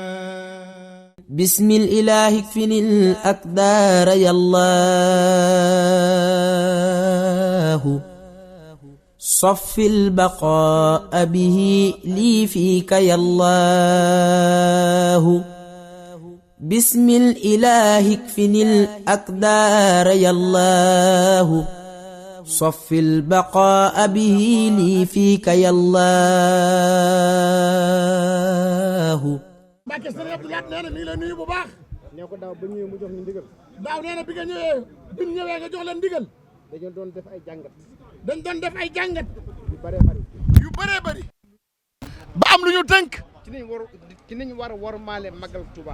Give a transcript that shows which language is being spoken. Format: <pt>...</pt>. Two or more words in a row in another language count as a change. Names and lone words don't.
<ar>بسم الإله اكفني الأكدار يا الله صف البقاء به لي فيك يا الله بسم الإله اكفني الأكدار يا الله صف البقاء به لي فيك يا الله</ar> <wo>Mbacke Sëriñ Abdou Lahad nee na mi ngi lay nuyu bu baax. nee ko daaw ba ñëwee mu jox ñu ndigal. daaw nee na bi nga ñëwee bi mu ñëwee nga jox leen ndigal. dañu doon def ay jàngat. dañ doon def ay jàngat. yu bëree bëri. yu bëree bëri. ba am lu ñu tënk. ci niñ war a wormaale màggal Touba.</wo>